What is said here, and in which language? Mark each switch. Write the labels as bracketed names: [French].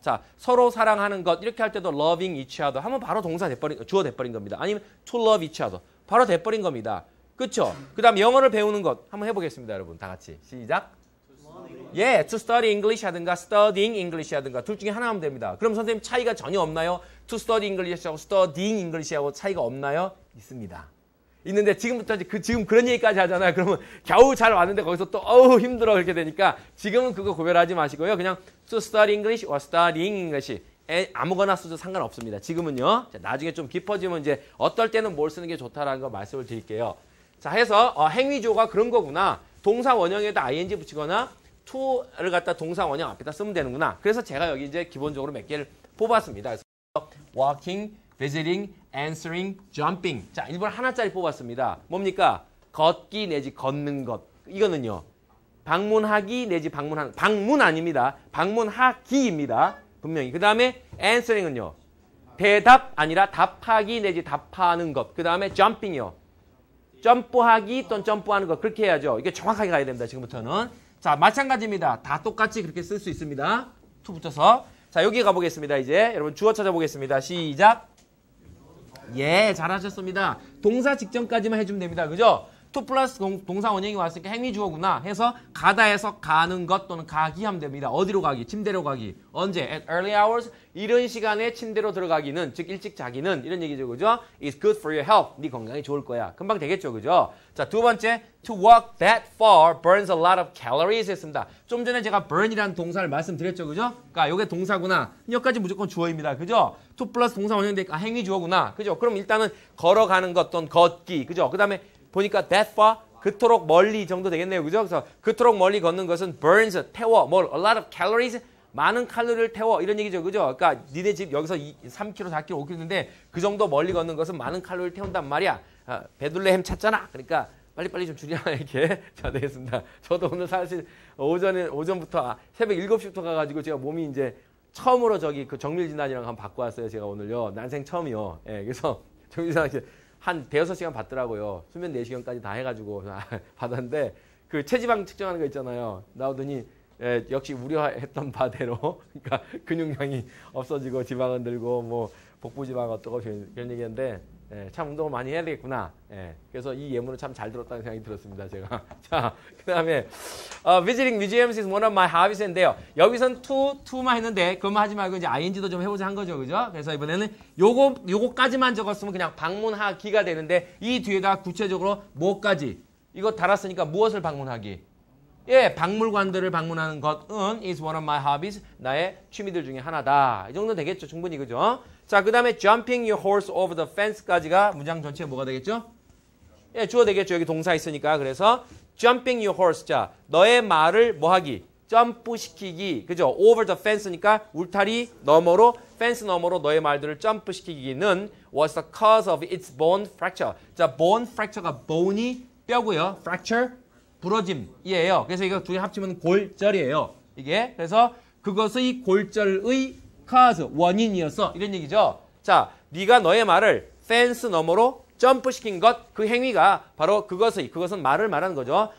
[Korean] 자, 서로 사랑하는 것 이렇게 할 때도 [English] loving each other [Korean] 하면 바로 동사 돼버린 주어 돼버린 겁니다. 아니면 [English] to love each other [Korean] 바로 돼버린 겁니다. 그렇죠. 그다음 영어를 배우는 것 한번 해보겠습니다, 여러분 다 같이 시작. 예, [English] to study English [Korean] 하든가 [English] studying English [Korean] 하든가 둘 중에 하나 하면 됩니다. 그럼 선생님 차이가 전혀 없나요? [English] to study English하고 studying English하고 [Korean] 차이가 없나요? 있습니다. 있는데 지금부터 지금 그런 얘기까지 하잖아요. 그러면 겨우 잘 왔는데 거기서 또 힘들어 그렇게 되니까 지금은 그거 구별하지 마시고요. [English] 그냥 to study English or studying English [Korean] 아무거나 써도 상관없습니다. 지금은요. 자, 나중에 좀 깊어지면 이제 어떨 때는 뭘 쓰는 게 좋다라는 거 말씀을 드릴게요. 자, 해서 행위주어가 그런 거구나. 동사 원형에다 ing 붙이거나 to를 갖다 동사 원형 앞에다 쓰면 되는구나. 그래서 제가 여기 이제 기본적으로 몇 개를 뽑았습니다. [English] 그래서 walking, visiting, answering, jumping. [Korean] 자, 일본 하나짜리 뽑았습니다. 뭡니까? 걷기 내지 걷는 것. 이거는요. 방문하기 내지 방문하는. 방문 아닙니다. 방문하기입니다. 분명히. 그 다음에 answering은요. 대답 아니라 답하기 내지 답하는 것. 그 다음에 jumping이요. 점프하기 또는 점프하는 것. 그렇게 해야죠. 이게 정확하게 가야 됩니다. 지금부터는. 자, 마찬가지입니다. 다 똑같이 그렇게 쓸 수 있습니다. to 붙여서. 자, 여기 가보겠습니다. 이제 여러분 주어 찾아보겠습니다. 시작. 예, 잘하셨습니다. 동사 직전까지만 해주면 됩니다. 그죠? to 플러스 동사 원형이 왔으니까 행위 주어구나 해서 가다에서 가는 것 또는 가기 하면 됩니다. 어디로 가기? 침대로 가기. 언제? [English] At early hours. [Korean] 이른 시간에 침대로 들어가기는, 즉 일찍 자기는 이런 얘기죠. 그죠? [English] It's good for your health. [Korean] 네 건강에 좋을 거야. 금방 되겠죠. 그죠? 자, 두 번째. [English] To walk that far burns a lot of calories 했습니다. [Korean] 좀 전에 제가 burn이라는 동사를 말씀드렸죠. 그죠? 그러니까 이게 동사구나. 여기까지 무조건 주어입니다. 그죠? to 플러스 동사 원형인데 행위 주어구나. 그죠? 그럼 일단은 걸어가는 것 또는 걷기. 그죠? 그 다음에 보니까 [English] that far [Korean] 그토록 멀리 정도 되겠네요. 그죠? 그래서 그토록 멀리 걷는 것은 burns, 태워, [English] a lot of calories, [Korean] 많은 칼로리를 태워 이런 얘기죠. 그죠? 그러니까 니네 집 여기서 3km, 4km, 5km인데 그 정도 멀리 걷는 것은 많은 칼로리를 태운단 말이야. 베들레헴 찾잖아. 그러니까 빨리빨리 좀 줄이라 이렇게. 자, 되겠습니다. 저도 오늘 사실 오전부터 새벽 7시부터 가가지고 제가 몸이 이제 처음으로 저기 그 정밀진단이랑 한번 받고 왔어요. 제가 오늘요. 난생 처음이요. 예, 그래서 정밀진단 한 대여섯 시간 받더라고요. 수면 4시간까지 다 해가지고 받았는데 그 체지방 측정하는 거 있잖아요. 나오더니 역시 우려했던 바대로 그러니까 근육량이 없어지고 지방은 늘고 뭐 복부 지방 어떠고 그런 얘기인데 참 운동을 많이 해야 되겠구나. 그래서 이 예문을 참 잘 들었다는 생각이 들었습니다. 제가. [English] 자, 그 다음에 visiting museums is one of my hobbies인데요. [Korean] 여기선 to만 했는데 그것만 하지 말고 이제 ing도 좀 해보자 한 거죠. 그죠? 그래서 이번에는 요거까지만 적었으면 그냥 방문하기가 되는데 이 뒤에다 구체적으로 뭐까지 이거 달았으니까 무엇을 방문하기? 예, 박물관들을 방문하는 것은 [English] is one of my hobbies. [Korean] 나의 취미들 중에 하나다. 이 정도 되겠죠. 충분히. 그죠? [English] 자, 그 다음에 jumping your horse over the fence까지가 [Korean] 문장 전체에 뭐가 되겠죠? 예, 주어 되겠죠. 여기 동사 있으니까. [English] 그래서 jumping your horse. [Korean] 자, 너의 말을 뭐 하기? 점프시키기. 그죠? [English] over the fence니까 [Korean] 울타리 너머로, 펜스 너머로 너의 말들을 점프시키기는 [English] was the cause of its bone fracture. [Korean] 자, bone fracture가 bone이 뼈고요. fracture 부러짐이에요. 그래서 이거 둘이 합치면 골절이에요. 이게. 그래서 그것의 골절의 cause, 원인이었어. 이런 얘기죠. 자, 네가 너의 말을 펜스 너머로 점프시킨 것, 그 행위가 바로 그것은 말을 말하는 거죠.